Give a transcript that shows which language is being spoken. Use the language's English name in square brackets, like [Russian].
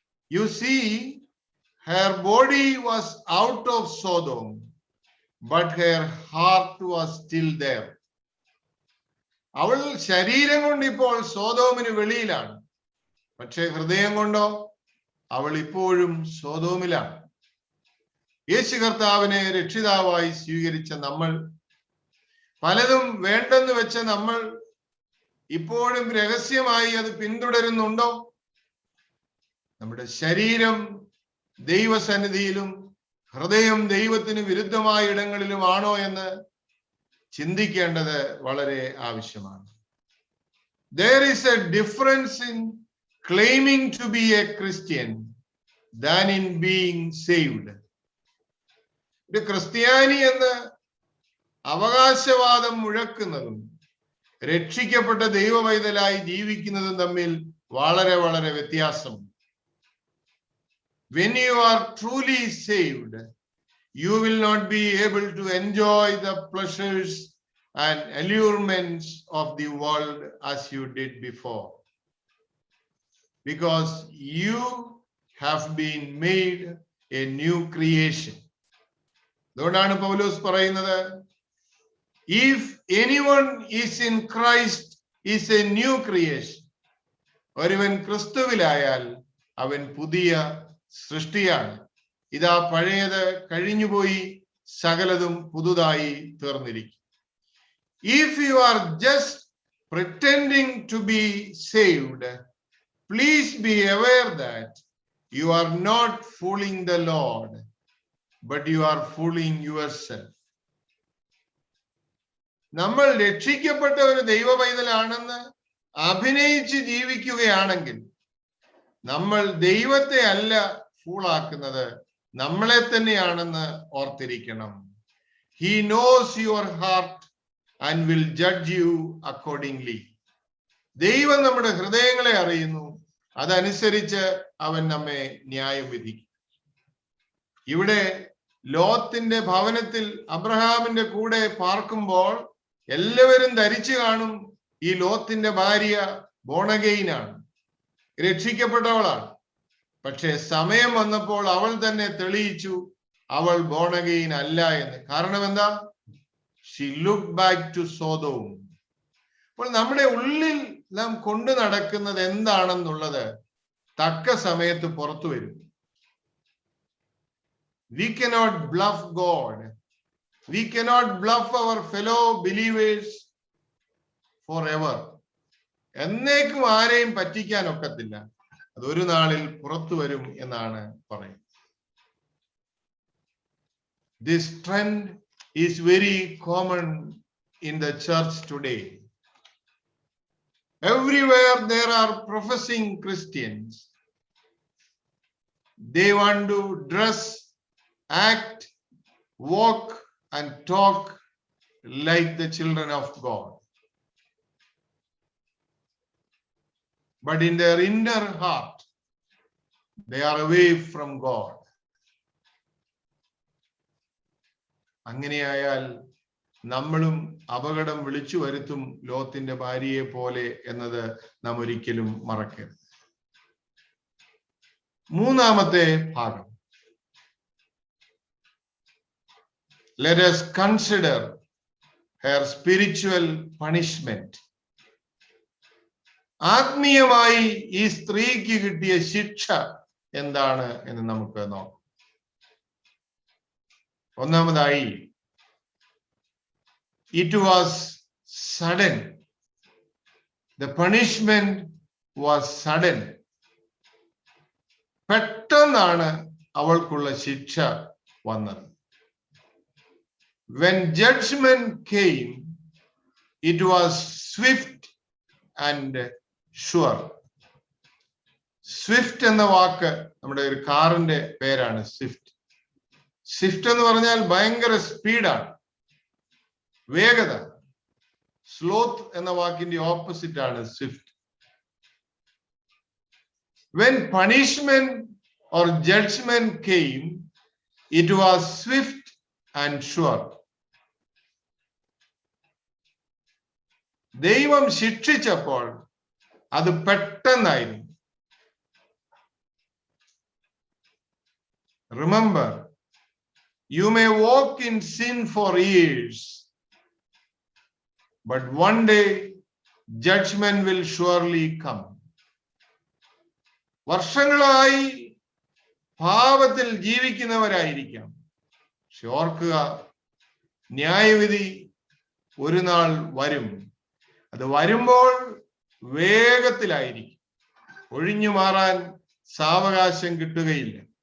[English] You see, her body was out of Sodom, but her heart was still there. [Malayalam] അവൾ ശരീരം കൊണ്ട് ഇപ്പോൾ സോദോമിന് വെളിയിലാണ്, പക്ഷേ ഹൃദയം കൊണ്ടോ അവൾ ഇപ്പോഴും സോദോമിലാണ്. യേശു കർത്താവിനെ രക്ഷിതാവായി സ്വീകരിച്ച നമ്മൾ, പലതും വേണ്ടെന്ന് വെച്ച നമ്മൾ ഇപ്പോഴും രഹസ്യമായി അത് പിന്തുടരുന്നുണ്ടോ? നമ്മുടെ ശരീരം ദൈവസന്നിധിയിലും ഹൃദയം ദൈവത്തിന് വിരുദ്ധമായ ഇടങ്ങളിലുമാണോ എന്ന് ചിന്തിക്കേണ്ടത് വളരെ ആവശ്യമാണ്. [English] There is a difference in claiming to be a Christian than in being saved. [Malayalam] ഒരു ക്രിസ്ത്യാനി എന്ന് അവകാശവാദം മുഴക്കുന്നതും രക്ഷിക്കപ്പെട്ട ദൈവവൈതലായി ജീവിക്കുന്നതും തമ്മിൽ വളരെ വളരെ വ്യത്യാസമുണ്ട്. [English] When you are truly saved, you will not be able to enjoy the pleasures and allurements of the world as you did before, because you have been made a new creation. [Malayalam] അതുകൊണ്ടാണ് പൗലോസ് പറയുന്നത്, [English] if anyone is in Christ is a new creation. [Malayalam] ഒരുവൻ ക്രിസ്തുവിലായാൽ അവൻ പുതിയ സൃഷ്ടിയാണ്. ഇതാ പഴയത് കഴിഞ്ഞുപോയി, സകലതും പുതുതായി തീർന്നിരിക്കും. [English] If you are just pretending to be saved, please be aware that you are not fooling the Lord, but you are fooling yourself. [Malayalam] നമ്മൾ രക്ഷിക്കപ്പെട്ട ഒരു ദൈവ പൈതലാണെന്ന് അഭിനയിച്ച് ജീവിക്കുകയാണെങ്കിൽ നമ്മൾ ദൈവത്തെ അല്ല ഫൂളാക്കുന്നത്, നമ്മളെ തന്നെയാണെന്ന് ഓർത്തിരിക്കണം. [English] He knows your heart and will judge you accordingly. [Malayalam] ദൈവം നമ്മുടെ ഹൃദയങ്ങളെ അറിയുന്നു, അതനുസരിച്ച് അവൻ നമ്മെ ന്യായം വിധിക്കും. ഇവിടെ ലോത്തിന്റെ ഭവനത്തിൽ അബ്രഹാമിന്റെ കൂടെ പാർക്കുമ്പോൾ എല്ലാവരും ധരിച്ചു കാണും ഈ ലോത്തിന്റെ ഭാര്യ ബോണഗെയിനാണ്, രക്ഷിക്കപ്പെട്ടവളാണ്. പക്ഷെ സമയം വന്നപ്പോൾ അവൾ തന്നെ തെളിയിച്ചു അവൾ ബോണഗെയിൻ അല്ല എന്ന്. കാരണം എന്താ? [English] She looked back to Sodom. [Malayalam] അപ്പോൾ നമ്മുടെ ഉള്ളിൽ നാം കൊണ്ടു നടക്കുന്നത് എന്താണെന്നുള്ളത് തക്ക സമയത്ത് പുറത്തു വരും. [English] We cannot bluff God. We cannot bluff our fellow believers forever. [Malayalam] എന്നേക്കും ആരെയും പറ്റിക്കാൻ ഒക്കത്തില്ല. അതൊരു നാളിൽ പുറത്തു വരും എന്നാണ് പറയുന്നത്. [English] This trend is very common in the church today. Everywhere there are professing Christians. They want to dress, act, walk, and talk like the children of God. But in their inner heart, they are away from God. [Malayalam] അങ്ങനെയായാൽ നമ്മളും അപകടം വിളിച്ചു വരുത്തും ലോത്തിന്റെ ഭാര്യയെ പോലെ എന്നത് നാം ഒരിക്കലും മറക്കരുത്. മൂന്നാമത്തെ ഭാഗം. [English] Let us consider her spiritual punishment. [Malayalam] ആത്മീയമായി ഈ സ്ത്രീക്ക് കിട്ടിയ ശിക്ഷ എന്താണ് എന്ന് നമുക്ക് നോക്കാം. ഒന്നാമതായി, [English] it was sudden. The punishment was sudden. [Malayalam] പെട്ടെന്നാണ് അവൾക്കുള്ള ശിക്ഷ വന്നത്. [English] When judgment came, it was swift and sure. [Malayalam] Swift എന്ന വാക്ക് നമ്മുടെ ഒരു കാറിന്റെ പേരാണ്, സ്വിഫ്റ്റ്. സ്വിഫ്റ്റ് എന്ന് പറഞ്ഞാൽ ഭയങ്കര സ്പീഡാണ്, വേഗത. സ്ലോത്ത് എന്ന വാക്കിന്റെ ഓപ്പോസിറ്റ് ആണ് Swift. [English] When punishment or judgment came, it was swift and sure. [Malayalam] ദൈവം ശിക്ഷിച്ചപ്പോൾ അത് പെട്ടെന്നായിരുന്നു. [English] Remember, you may walk in sin for years, but one day judgment will surely come. [Malayalam] വർഷങ്ങളായി പാപത്തിൽ ജീവിക്കുന്നവരായിരിക്കാം, പക്ഷെ ഓർക്കുക, ന്യായവിധി ഒരു നാൾ വരും. അത് വരുമ്പോൾ വേഗത്തിലായിരിക്കും, ഒഴിഞ്ഞു മാറാൻ സാവകാശം കിട്ടുകയില്ല.